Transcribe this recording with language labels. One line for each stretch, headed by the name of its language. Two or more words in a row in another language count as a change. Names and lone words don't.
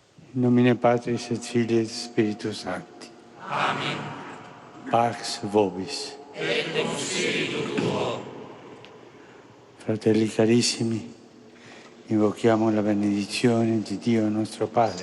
Latin: In nomine Patris et Filii et Spiritus Sancti. Amen. Pax vobis. Et cum spiritu tuo.
Italian: Fratelli carissimi, invochiamo la benedizione di Dio nostro Padre.